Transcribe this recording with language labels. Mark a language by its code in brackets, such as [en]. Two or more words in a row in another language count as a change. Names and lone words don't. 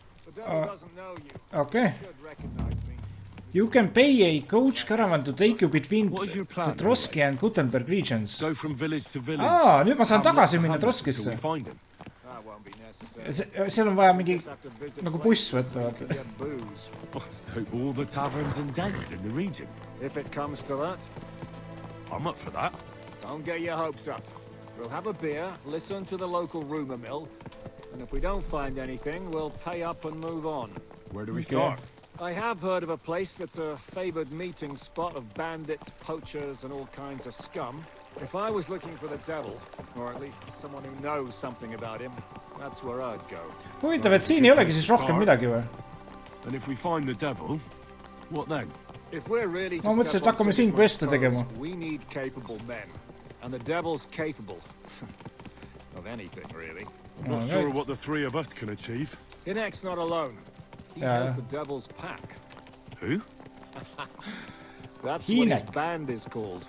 [en] Okay. You can pay a coach caravan to take you between the Troski and Kuttenberg regions. Go from village to village. [et] Nüüd ma saan tagasi minna Troskisse. Seal on vaja mingi nagu buss võtta. [en] So all the taverns and dens in the region. If it comes to that, I'm up for that. Don't get your hopes up. We'll have a beer, listen to the local rumor mill, and if we don't find anything, we'll pay up and move on. Where do we start? I have heard of a place that's a favored meeting spot of bandits, poachers, and all kinds of scum. If I was looking for the devil, or at least someone who knows something about him, that's where I'd go. [et] Huvitav, et siin ei olegi siis rohkem midagi või? [en] And if we find the devil, what then? If we're really [et] Ma mõtlesin, et hakkame siin queste tegema. [en] We need capable men, and the devil's capable of anything, really. Not sure what the three of us can achieve. Inek's not alone. He has the devil's pack. Who? That's what his band is called.